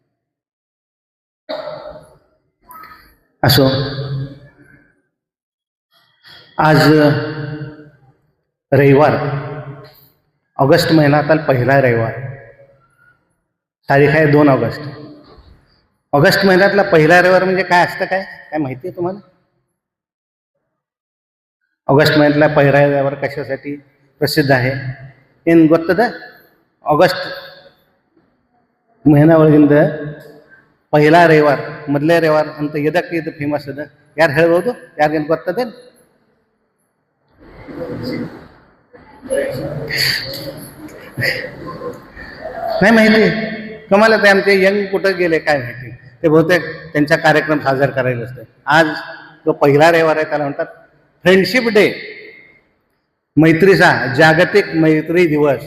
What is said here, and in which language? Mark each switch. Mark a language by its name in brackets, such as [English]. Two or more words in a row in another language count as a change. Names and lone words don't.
[Marathi] असो, आज रविवार, ऑगस्ट महिन्यातील पहिला रविवार, तारीख आहे 2 ऑगस्ट. ऑगस्ट महिन्यातला पहिला रविवार म्हणजे काय असतं, काय काय माहिती आहे तुम्हाला? ऑगस्ट महिन्यातला पहिला रविवार कशासाठी प्रसिद्ध आहे [Kannada] ಏನು ಗೊತ್ತದ? ಆಗಸ್ಟ್ ಮಹಿನಾ ಒಳಗಿಂದ ಪಹಿಲಾ ರವಿವಾರ ಮೊದಲೇ ರವಿವಾರ ಅಂತ ಎದಕ್ಕೆ ಇದು ಫೇಮಸ್ ಅದ? ಯಾರು ಹೇಳ್ಬೋದು? ಯಾರಿಗೇನು ಬರ್ತದೆ? [Marathi] नाही माहिती. कमाल आहे. आमचे यंग कुठं गेले काय माहिती. ते बहुतेक त्यांचा कार्यक्रम साजरा करायला असते. आज जो पहिला रविवार आहे त्याला म्हणतात [English] friendship day, [Marathi] मैत्रीचा जागतिक मैत्री दिवस.